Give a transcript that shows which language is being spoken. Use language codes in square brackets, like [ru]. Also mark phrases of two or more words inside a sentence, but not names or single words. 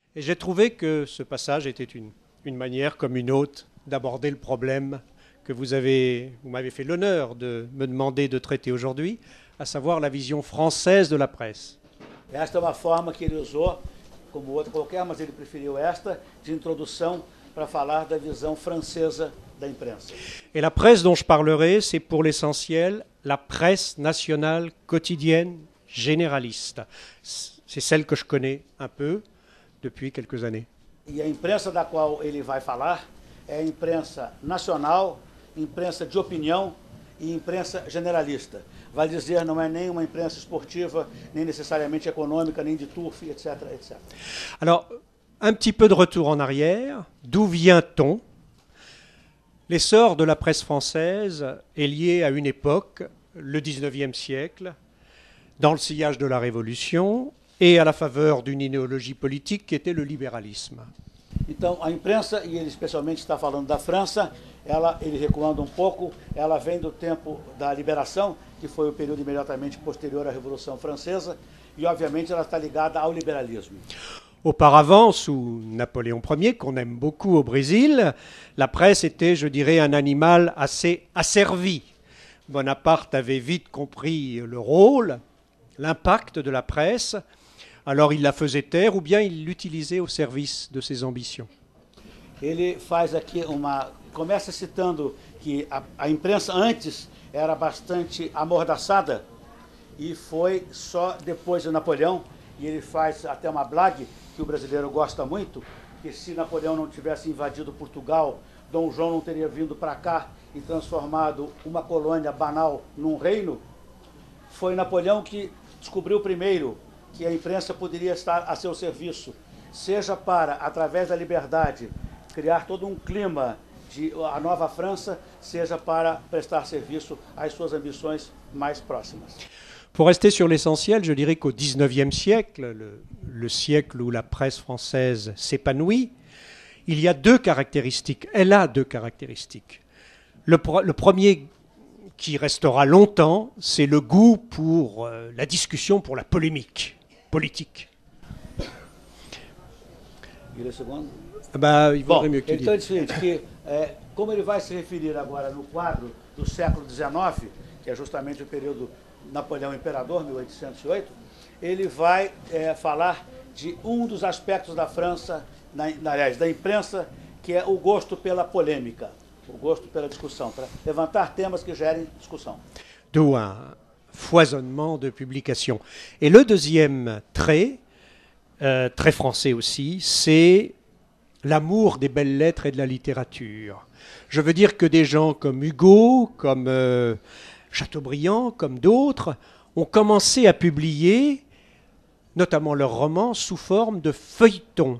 [fr] Et j'ai trouvé que ce passage était une manière comme une autre d'aborder le problème que vous m'avez fait l'honneur de me demander de traiter aujourd'hui, à savoir la vision française de la presse. [pt] Esta é uma forma que ele usou, como outra qualquer, mas ele preferiu esta, de introdução para falar da visão francesa da imprensa. [fr] Et la presse dont je parlerai, c'est pour l'essentiel la presse nationale quotidienne généraliste. C'est celle que je connais un peu depuis quelques années. [pt] E a imprensa da qual ele vai falar é a imprensa nacional, imprensa de opinião e imprensa generalista. Vai dizer, não é nem uma imprensa esportiva, nem necessariamente econômica, nem de turf, etc., etc. [fr] Alors, un petit peu de retour en arrière. D'où vient-on? L'essor de la presse française est lié à une époque, le XIXe siècle, dans le sillage de la Révolution et à la faveur d'une idéologie politique qui était le libéralisme. [pt] Então, a imprensa, e ele especialmente está falando da França, ele recuando um pouco, ela vem do tempo da liberação, que foi o período imediatamente posterior à Revolução Francesa, e obviamente ela está ligada ao liberalismo. [fr] Auparavant, sous Napoléon Ier, qu'on aime beaucoup au Brésil, la presse était, je dirais, un animal assez asservi. Bonaparte avait vite compris le rôle, l'impact de la presse, alors il la faisait taire ou bien il l'utilisait au service de ses ambitions. [pt] Ele faz aqui começa citando que a imprensa antes era bastante amordaçada e foi só depois de Napoleão, e ele faz até uma blague que o brasileiro gosta muito, que se Napoleão não tivesse invadido Portugal, Dom João não teria vindo para cá e transformado uma colônia banal num reino. Foi Napoleão que descobriu primeiro que a imprensa poderia estar a seu serviço, seja para, através da liberdade, criar todo um clima de a nova França, seja para prestar serviço às suas ambições mais próximas. [fr] Pour rester sur l'essentiel, je dirais qu'au XIXe siècle, le siècle où la presse française s'épanouit, il y a deux caractéristiques. Elle a deux caractéristiques. Le premier qui restera longtemps, c'est le goût pour la discussion, pour la polémique politique. [pt] E o segundo? [fr] Il vaudrait mieux qu'il [pt] então é o seguinte, que como ele vai se referir agora no quadro do século XIX, que é justamente o período Napoleão Imperador, 1808, ele vai falar de dos aspectos da França, aliás, da imprensa, que é o gosto pela polêmica, o gosto pela discussão, para levantar temas que gerem discussão. [fr] D'où un foisonnement de publications. Et le deuxième trait, très français aussi, c'est l'amour des belles lettres et de la littérature. Je veux dire que des gens comme Hugo, comme Chateaubriand, comme d'autres, ont commencé à publier, notamment leurs romans, sous forme de feuilletons.